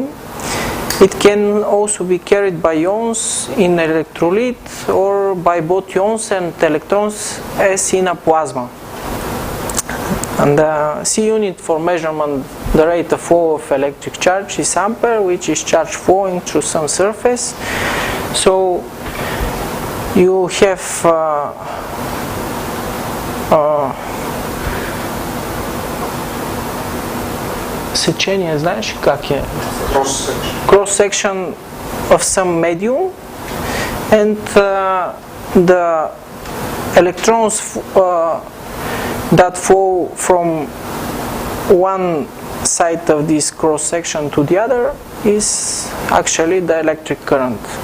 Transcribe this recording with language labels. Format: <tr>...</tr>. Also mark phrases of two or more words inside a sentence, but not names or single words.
<en>It can also be carried by ions in electrolyte or by both ions and electrons as in a plasma. And the C unit for measurement the rate of flow of electric charge is ampere, which is charge flowing through some surface. So you have</en> <bg>сечение, знаеш как е?</bg> <en>Cross section of some medium, and the electrons that flow from one side of this cross section to the other is actually the electric current.</en>